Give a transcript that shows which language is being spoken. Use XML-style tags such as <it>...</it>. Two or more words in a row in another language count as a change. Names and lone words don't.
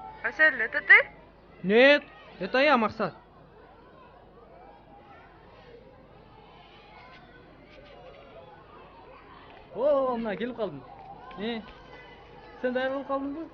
<ru>Асель, это ты? Нет, это я, Максат. О,</ru> <kk>мына келіп қалдым. Сен даяр болып қалдың ба?</kk>